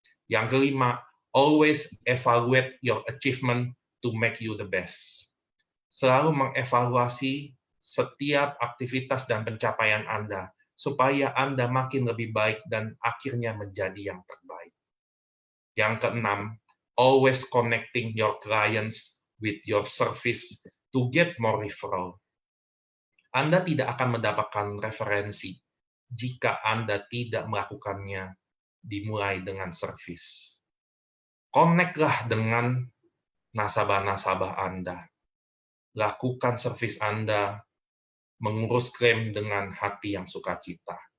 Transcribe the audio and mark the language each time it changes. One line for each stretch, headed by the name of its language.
Indonesian: Yang kelima,
English: always evaluate your achievement to make you the best.
Indonesian: Selalu mengevaluasi setiap aktivitas dan pencapaian Anda, supaya Anda makin lebih baik dan akhirnya menjadi yang terbaik. Yang keenam,
English: always connecting your clients with your service to get more referral.
Indonesian: Anda tidak akan mendapatkan referensi jika Anda tidak melakukannya dimulai dengan servis. Connect-lah dengan nasabah-nasabah Anda. Lakukan servis Anda, mengurus klaim dengan hati yang sukacita.